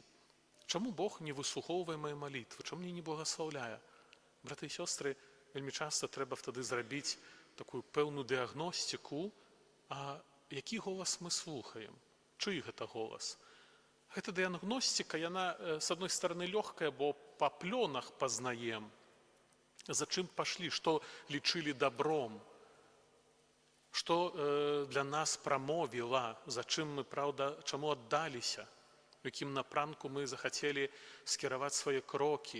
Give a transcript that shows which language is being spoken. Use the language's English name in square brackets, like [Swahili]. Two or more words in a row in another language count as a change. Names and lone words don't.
[Belarusian] Чаму Бог не выслухоўвае мае малітвы? Чаму мне не благаслаўляе? Браты і сёстры, вельмі часта трэба тады зрабіць такую пэўную дыягностыку, а які голас мы слухаем? Чый гэта голас? Гэта дыягностика, яна, [Russian] с одной стороны, легкая, [Belarusian] бо по плёнах пазнаем, за чым пашлі, што лічылі добром, што для нас прамовіла, за чым мы, праўда, чаму аддаліся, у якім напрамку мы захацелі скіраваць свае крокі.